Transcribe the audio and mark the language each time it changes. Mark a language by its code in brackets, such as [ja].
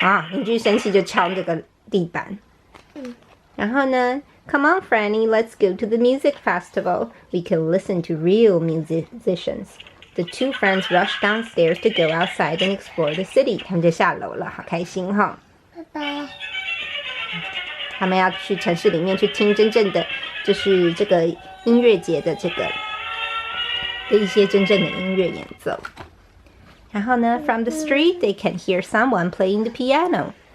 [zh] 邻居生气就敲这个地板。然后呢 [en] ，Come on, Franny, let's go to the music festival. We can listen to real musicians. The two friends rush downstairs to go outside and explore the city. [zh] 他们就下楼了，好开心哈！爸爸，他们要去城市里面去听真正的，就是这个音乐节的的一些真正的音乐演奏。然后呢 [en] ，From the street they can hear someone playing the piano。